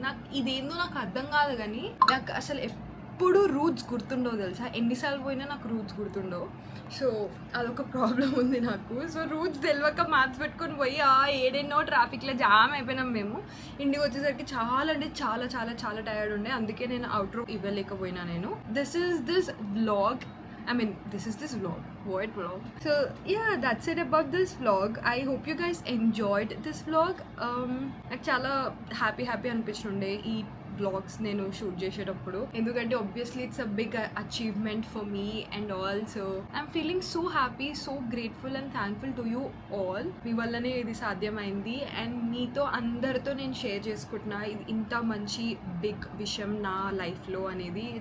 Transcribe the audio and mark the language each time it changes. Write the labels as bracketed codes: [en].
[te] నాకు ఇదేందో నాకు అర్థం కాదు, కానీ నాకు అసలు ఎప్పుడు రూట్స్ గుర్తుండవు తెలుసా. ఎన్నిసార్లు పోయినా నాకు రూట్స్ గుర్తుండవు. సో అదొక ప్రాబ్లం ఉంది నాకు. సో రూట్స్ తెలియక మ్యాప్స్ పెట్టుకొని పోయి ఏడెన్నో ట్రాఫిక్లో జామ్ అయిపోయినాం మేము. ఇంటికి వచ్చేసరికి చాలా అంటే చాలా టైర్డ్ ఉండే, అందుకే నేను అవుట్రో ఇవ్వలేకపోయినా. [en] నేను this is this vlog. What vlog? So yeah, that's it about this vlog. I hope you guys enjoyed this vlog. [te] నాకు చాలా హ్యాపీ అనిపించుండే ఈ బ్లాగ్స్ నేను షూట్ చేసేటప్పుడు, ఎందుకంటే obviously [en] It's a big achievement for me and all. So I'm feeling so happy, so grateful and thankful to you all. [te] మీ వల్లనే ఇది సాధ్యమైంది and మీతో అందరితో నేను షేర్ చేసుకుంటున్నా ఇది ఇంత మంచి బిగ్ విషయం నా లైఫ్లో అనేది.